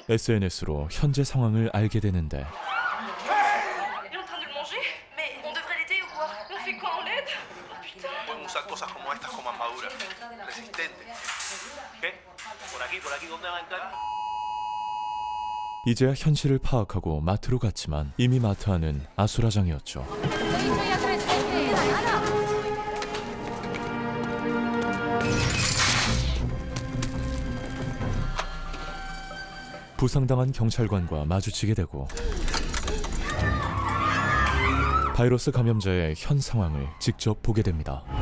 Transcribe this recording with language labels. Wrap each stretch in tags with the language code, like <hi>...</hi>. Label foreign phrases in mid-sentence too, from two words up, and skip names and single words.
<ko>SNS로 현재 상황을 알게 되는데</ko> <fr>Il est en train de le manger? Mais on devrait l'aider ou quoi? On fait quoi? On l'aide? Oh putain.</fr> <es>Pueden usar cosas como estas como más maduras, resistentes. ¿Qué? Por aquí, ¿dónde va a entrar?</es> <ko>이제야 현실을 파악하고 마트로 갔지만 이미 마트 안은 아수라장이었죠. 부상당한 경찰관과 마주치게 되고 바이러스 감염자의 현 상황을 직접 보게 됩니다.</ko>